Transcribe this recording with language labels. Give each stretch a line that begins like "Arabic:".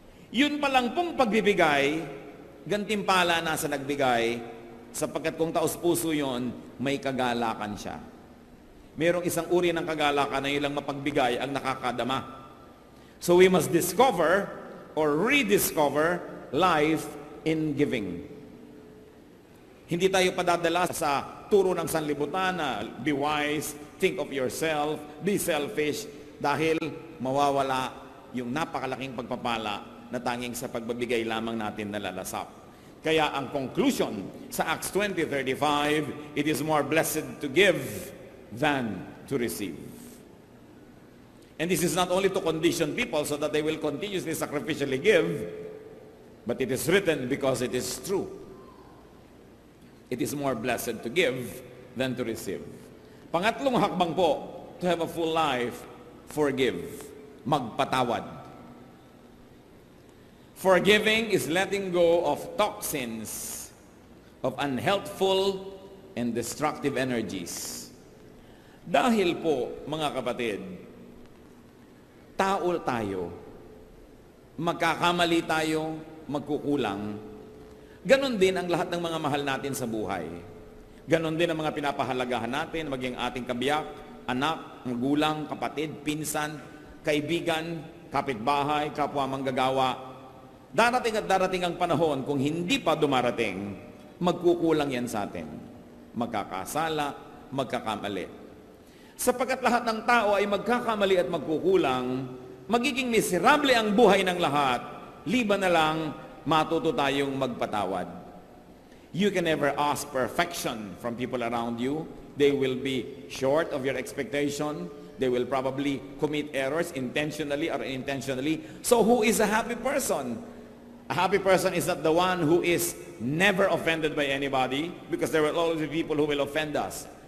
Filipino: Yun pa lang pong pagbibigay, gantimpala na sa nagbigay, sapagkat kung taos-puso yun, may kagalakan siya. Mayroong isang uri ng kagalakan na ilang mapagbigay ang nakakadama.
English: So we must discover or rediscover life in giving.
Filipino: Hindi tayo padadala sa turo ng sanlibutan na
English: be wise, think of yourself, be selfish,
Filipino: dahil mawawala yung napakalaking pagpapala na tanging sa pagbibigay lamang natin nalalasap. Kaya ang conclusion sa
English: Acts 20:35, it is more blessed to give than to receive. And this is not only to condition people so that they will continuously sacrificially give, but it is written because it is true. It is more blessed to give than to receive.
Filipino: Pangatlong hakbang po,
English: to have a full life, forgive.
Filipino: Magpatawad.
English: Forgiving is letting go of toxins, of unhealthful and destructive energies.
Filipino: Dahil po, mga kapatid, tao tayo, magkakamali tayo, magkukulang. Ganon din ang lahat ng mga mahal natin sa buhay. Ganon din ang mga pinapahalagahan natin, maging ating kabiyak, anak, magulang, kapatid, pinsan, kaibigan, kapitbahay, kapwa manggagawa. Darating at darating ang panahon, kung hindi pa dumarating, magkukulang yan sa atin. Magkakasala, magkakamali. Sapagkat lahat ng tao ay magkakamali at magkukulang, magiging miserable ang buhay ng lahat, liban na lang matuto tayong magpatawad.
English: You can never ask perfection from people around you. They will be short of your expectation. They will probably commit errors intentionally or unintentionally. So who is a happy person? A happy person is not the one who is never offended by anybody, because there will always be people who will offend us.